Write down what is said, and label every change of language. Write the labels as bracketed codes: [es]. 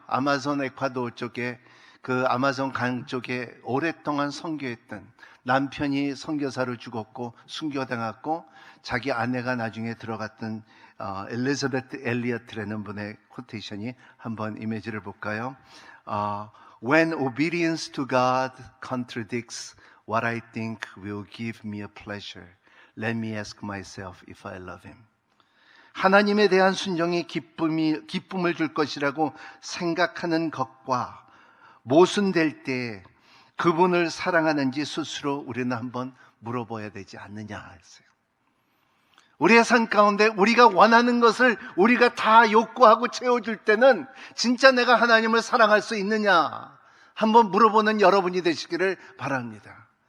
[ko] 아마존 에콰도르 쪽에 아마존 강 쪽에 오랫동안 선교했던 남편이 선교사로 죽었고 순교당했고 자기 아내가 나중에 들어갔던 엘리자베트 엘리어트라는 분의 코테이션이, 한번 이미지를 볼까요? [en] When obedience to God contradicts what I think will give me a pleasure, let me ask myself if I love him. [ko] 하나님에 대한 순종이 기쁨을 줄 것이라고 생각하는 것과 모순될 때 그분을 사랑하는지 스스로 우리는 한번 물어봐야 되지 않느냐 했어요. 우리의 삶 가운데 우리가 원하는 것을 우리가 다 욕구하고 채워줄 때는 진짜 내가 하나님을 사랑할 수 있느냐 한번 물어보는 여러분이 되시기를 바랍니다.